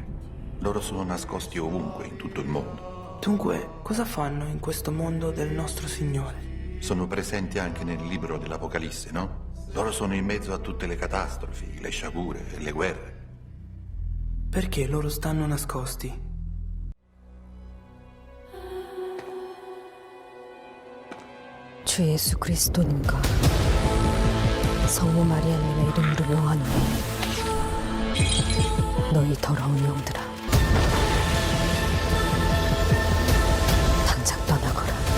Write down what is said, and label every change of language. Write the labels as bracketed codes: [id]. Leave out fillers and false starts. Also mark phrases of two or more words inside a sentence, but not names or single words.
[it] Loro sono nascosti ovunque, in tutto il mondo. Dunque, cosa fanno in questo mondo del nostro Signore? Sono presenti anche nel libro dell'Apocalisse, no? Loro sono in mezzo a tutte le catastrofi, le sciagure e le guerre. Perché loro stanno nascosti? [ko] 주 예수 그리스도님과 성모 마리아님의 이름으로 명하노니 너희 더러운 영들아 당장 떠나거라.